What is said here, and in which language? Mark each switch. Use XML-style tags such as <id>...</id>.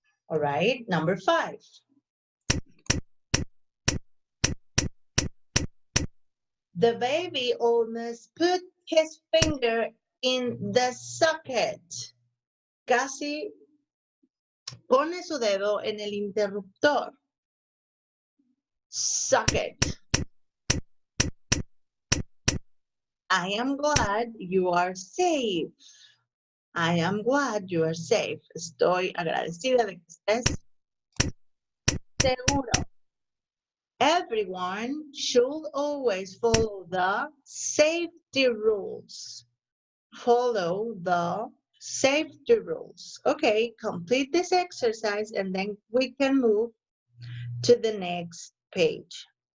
<en>All right, number 5. The baby almost put his finger in the socket.</en> <es>Casi pone su dedo en el interruptor.</es> <en>Socket. I am glad you are safe. I am glad you are safe.</en> <es>Estoy agradecida de que estés seguro.</es> <en>Everyone should always follow the safety rules. Follow the safety rules. Okay, complete this exercise and then we can move to the next page.</en>